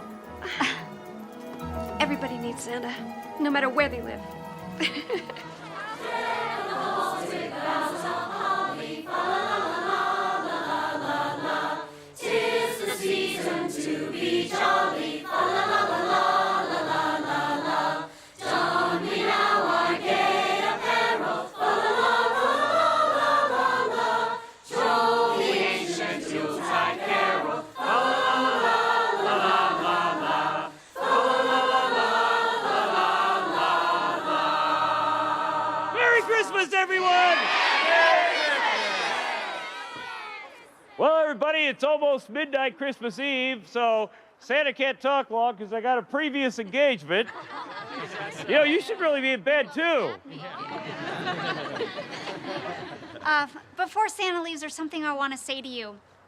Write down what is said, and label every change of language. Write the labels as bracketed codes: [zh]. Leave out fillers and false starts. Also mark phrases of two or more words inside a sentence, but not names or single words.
[en] Everybody needs Santa, no matter where they live. Tis the season to be jolly, fa la la la la la la la la. Don we now our gay apparel, fa la la la la la la. Troll the ancient Yuletide carol, fa la la la la la la. Fa la la la la la la. Merry Christmas, everyone! Well, everybody, it's almost midnight Christmas Eve, so Santa can't talk long because I got a previous engagement. You know, you should really be in bed, too. Before Santa leaves, there's something I want to say to you.